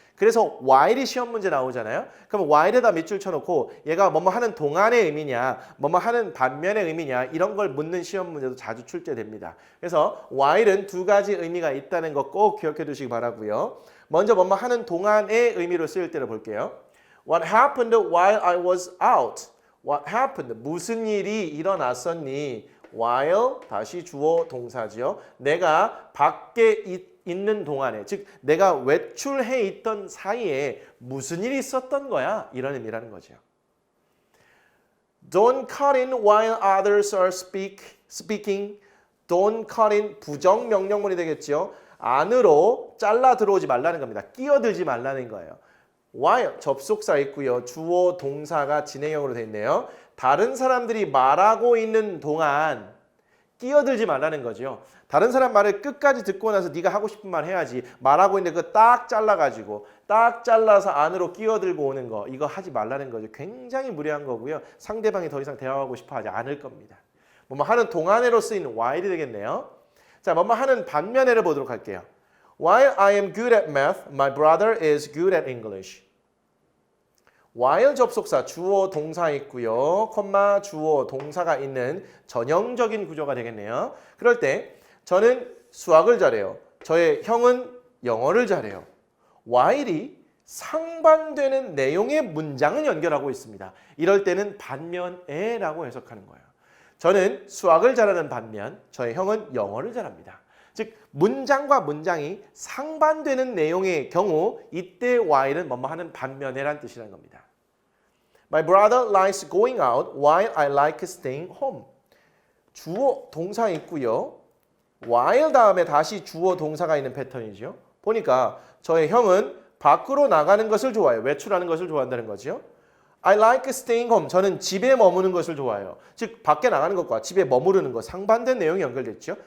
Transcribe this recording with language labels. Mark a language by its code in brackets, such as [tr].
[ko] 그래서 while이 시험 문제 나오잖아요. 그럼 while에다 밑줄 쳐놓고 얘가 뭐뭐 하는 동안의 의미냐, 뭐뭐 하는 반면의 의미냐 이런 걸 묻는 시험 문제도 자주 출제됩니다. 그래서 while은 두 가지 의미가 있다는 거 꼭 기억해 두시기 바라고요. 먼저 뭐뭐 하는 동안의 의미로 쓰일 때를 볼게요. [en] What happened while I was out? What happened? [ko] 무슨 일이 일어났었니? while 다시 주어 동사지요. 내가 밖에 있는 동안에 즉 내가 외출해 있던 사이에 무슨 일이 있었던 거야? 이런 의미라는 거죠. [en] Don't cut in while others are speaking. don't cut in [ko] 부정 명령문이 되겠죠. 안으로 잘라 들어오지 말라는 겁니다. 끼어들지 말라는 거예요. while 접속사 있고요. 주어 동사가 진행형으로 되어 있네요. 다른 사람들이 말하고 있는 동안 끼어들지 말라는 거죠. 다른 사람 말을 끝까지 듣고 나서 네가 하고 싶은 말 해야지. 말하고 있는데 그거 딱 잘라가지고 딱 잘라서 안으로 끼어들고 오는 거 이거 하지 말라는 거죠. 굉장히 무례한 거고요. 상대방이 더 이상 대화하고 싶어 하지 않을 겁니다. 뭐뭐 하는 동안에로 쓰인 while이 되겠네요. 자, 뭐뭐 하는 반면에를 보도록 할게요. [en] While I am good at math, my brother is good at English. [ko] while 접속사 주어 동사 있고요. 콤마 주어 동사가 있는 전형적인 구조가 되겠네요. 그럴 때 저는 수학을 잘해요. 저의 형은 영어를 잘해요. while이 상반되는 내용의 문장은 연결하고 있습니다. 이럴 때는 반면에라고 해석하는 거예요. 저는 수학을 잘하는 반면 저의 형은 영어를 잘합니다. 즉 문장과 문장이 상반되는 내용의 경우 이때 while은 뭐뭐 하는 반면에란 뜻이라는 겁니다. [en] My brother likes going out while I like staying home. [ko] 주어 동사 있고요. while 다음에 다시 주어 동사가 있는 패턴이죠. 보니까 저의 형은 밖으로 나가는 것을 좋아해요. 외출하는 것을 좋아한다는 거죠. [en] I like staying home. [ko] 저는 집에 머무는 것을 좋아해요. 즉 밖에 나가는 것과 집에 머무르는 것 상반된 내용이 연결됐죠.